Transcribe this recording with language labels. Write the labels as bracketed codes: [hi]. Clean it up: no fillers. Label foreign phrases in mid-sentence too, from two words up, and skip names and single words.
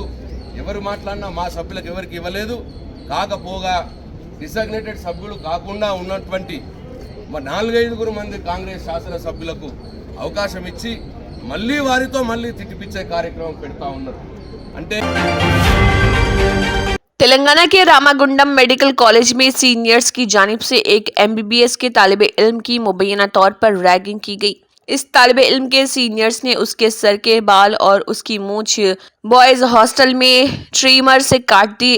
[te] ఎవరు మాట్లాడినా మా సభ్యులకు ఎవరికి ఇవ్వలేదు. కాకపోగా డిజగ్నేటెడ్ సభ్యులు కాకుండా ఉన్నటువంటి 4-5 మంది కాంగ్రెస్ శాసనసభ్యులకు అవకాశం ఇచ్చి మళ్ళీ వారితో మళ్ళీ తిట్టిపిచ్చే కార్యక్రమం పెడతా ఉన్నారు. అంటే [ur] تلنگانہ کے راماگنڈم [en] medical college [ur] میں سینئرز کی جانب سے ایک MBBS کے طالب علم کی مبینہ طور پر ریگنگ کی گئی۔ اس طالب علم کے سینئرز نے اس کے سر کے بال اور اس کی مونچھ [en] boys hostel [ur] میں ٹریمر سے کاٹ دی۔